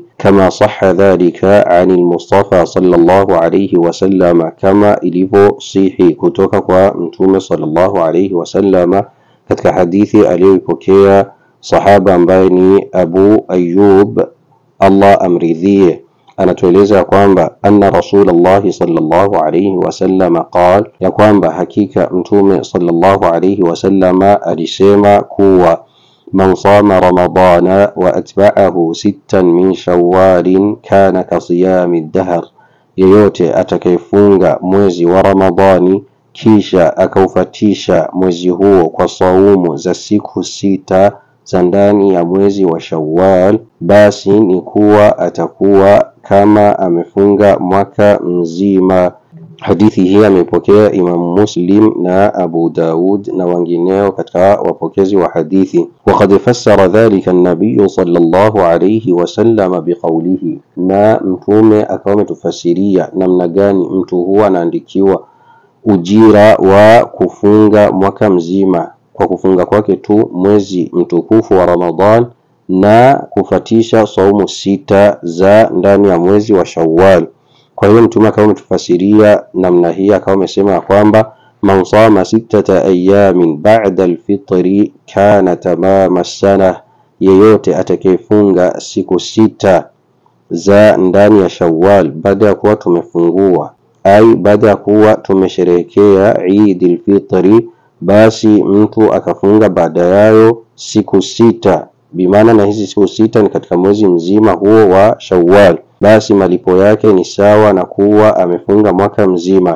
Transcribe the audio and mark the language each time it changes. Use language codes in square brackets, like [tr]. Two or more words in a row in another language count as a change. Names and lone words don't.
[ar] كما صح ذلك عن المصطفى صلى الله عليه وسلم, [sw] kama ilivyo sihi kutoka kwa mtume [ar] صلى الله عليه وسلم [sw] katika hadithi aliyopokea sahaba ambaye ni Abu Ayyub Allah amridhie, anatueleza kwamba [ar] أن رسول الله صلى الله عليه وسلم قال, [sw] ya kwamba hakika mtume [ar] صلى الله عليه وسلم [sw] alisema kuwa [ar] من صام رمضان وأتبعه ستا من شوال كان كصيام الدهر, [sw] yeyote atakayefunga mwezi wa Ramadhani kisha akaufatisha mwezi huo kwa saumu za siku sita za ndani ya mwezi wa Shawwal, basi ni kuwa atakuwa kama amefunga mwaka mzima. Hadithi hii amepokea Imam Muslim na Abu Daud na wengineo katika wapokezi wa hadithi. [ar] وقد فسر ذلك النبي صلى الله عليه وسلم بقوله, [sw] na mtume akawa ametufasiria namna gani mtu huwa anaandikiwa ujira wa kufunga mwaka mzima kwa kufunga kwake tu mwezi mtukufu wa Ramadhan na kufatisha saumu sita za ndani ya mwezi wa Shawwal. Kwa hiyo mtume akawa ametufasiria namna hii, akawa amesema kwamba [ar] من صام ستة أيام بعد الفطر كان تمام السنة, [sw] yeyote atakayefunga siku sita za ndani ya Shawwal baada ya kuwa tumefungua ai baada ya kuwa tumesherehekea Eid al-Fitri, basi mtu akafunga baada yayo siku sita, bimaana na hizi siku sita ni katika mwezi mzima huo wa Shawwal, basi malipo yake ni sawa na kuwa amefunga mwaka mzima.